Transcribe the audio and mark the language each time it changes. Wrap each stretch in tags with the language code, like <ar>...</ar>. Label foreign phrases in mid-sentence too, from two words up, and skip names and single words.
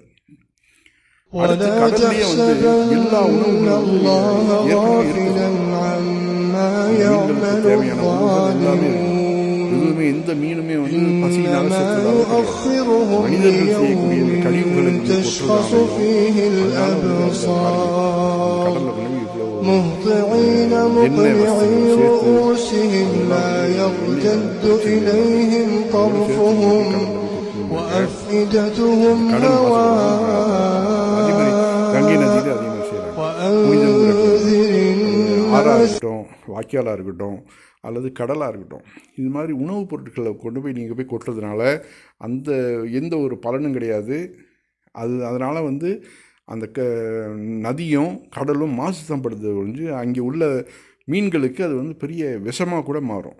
<ta>கடல்லையே எல்லா உணவுகளும் தேவையான உணவுகள் எல்லாமே எதுவுமே, எந்த மீனுமே பசியினால செத்துறதால மனிதர்கள் செய்யக்கூடிய இந்த கழிவுகளை கடல்ல</ta> <ar>مهطعين مقنعي رؤوسهم لا يرتد إليهم طرفهم وأفئدتهم</ar> <ta>ஆறாகட்டும், வாய்க்காலாக இருக்கட்டும் அல்லது கடலாக இருக்கட்டும், இது மாதிரி உணவுப் பொருட்களை கொண்டு போய் நீங்கள் போய் கொட்டுறதுனால அந்த எந்த ஒரு பலனும் கிடையாது. அதனால் அந்த நதியும் கடலும் மாசுபடுறது ஒழிஞ்சு அங்கே உள்ள மீன்களுக்கு அது பெரிய விஷமாக கூட மாறும்.</ta>